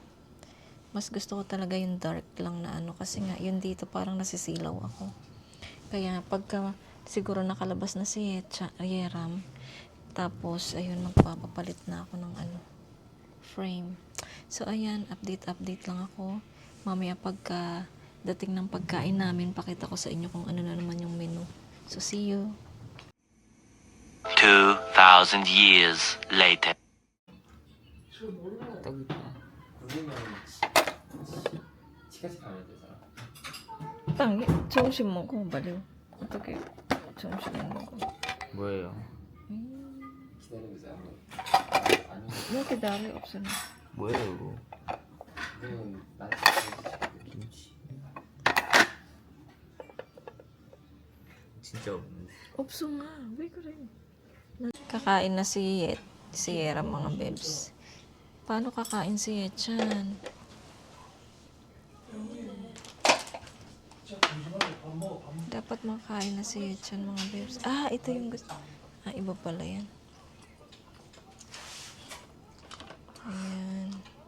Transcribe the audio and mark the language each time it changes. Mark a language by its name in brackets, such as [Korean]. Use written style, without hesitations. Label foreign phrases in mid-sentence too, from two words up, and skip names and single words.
[Filipino] Mas gusto ko talaga yung dark lang na kasi nga, yun dito parang nasisilaw ako. Kaya pagka siguro nakalabas na si Yeram. Tapos, ayun, magpapapalit na ako ng frame. So, ayan, update lang ako. Mamaya pagka dating ng pagkain namin, pakita ko sa inyo kung ano na naman yung menu. [English] So, see you. 2,000 years later. [Korean] 떡 있다. 그러면 치카치 가면 되잖아. Tangi, 점심 먹어, baliw. 어떻게 점심 먹어? 뭐예요? 기다리고 있어요. 아니, 왜 이렇게 날이 없어? 뭐예요 이거? 그건 나 김치. 진짜 없는데. 없어 nga. 왜 그래? [Filipino] Kakain na si Yera, mga bebs. Paano kakain si Yechan? Dapat makain na si Yechan, mga bebs. Ah, ito yung gusto. Ah, iba pala yan. Ayan.